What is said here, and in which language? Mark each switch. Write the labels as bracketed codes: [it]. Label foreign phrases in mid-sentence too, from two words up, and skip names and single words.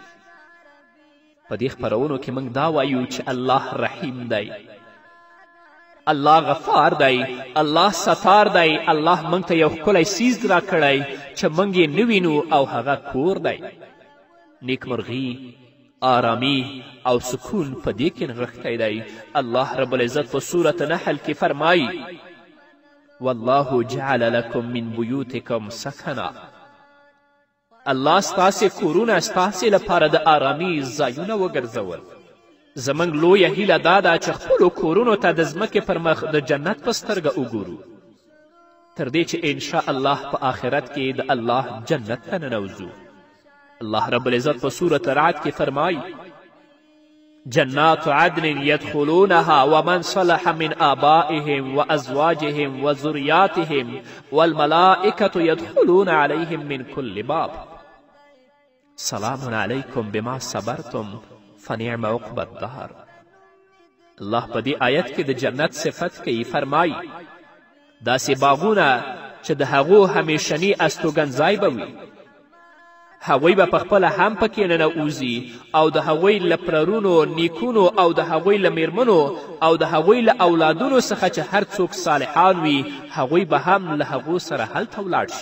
[ps] په دې خپرونو کې موږ دا وایو چې الله رحیم دی، الله غفار دی، الله ستار دی. الله موږ ته یو ښکلی څیز راکړی چې موږ یې نه وینو او هغه کور دی. نیکمرغي، آرامي او سکون په دې کې نغښتی دی. الله رب العزت په سورة نحل کې فرمایي [ar] والله جعل لکم من بیوتکم سکنا. [ps] الله ستاسې کورونه ستاسې لپاره د آرامي ځایونه وګرځول. زموږ لویه هیله دا ده چې خپلو کورونو ته د ځمکې پر مخ د جنت په سترګه وګورو، تر دې چې انشاء الله په آخرت کې د الله جنت ته ننوځو. الله رب العزت په سورة رعد کې فرمایي [ar] جنات عدن يدخلونها ومن صلح من آبائهم وأزواجهم وذرياتهم والملائكة يدخلون عليهم من كل باب سلام علیکم بما صبرتم فنعم عقبى الدار. [ps] الله په دې آیت کې د جنت صفت کوي، فرمایي داسې باغونه چې د هغو همیشني استوګنځای به وي. هغوی به پخپله هم پکې ننوځي او د هغوی له پلرونو، نیکونو او د هغوی له میرمنو او د هغوی له اولادونو څخه چې هر څوک صالحان وي هغوی به هم له هغو سره هلته ولاړ شي.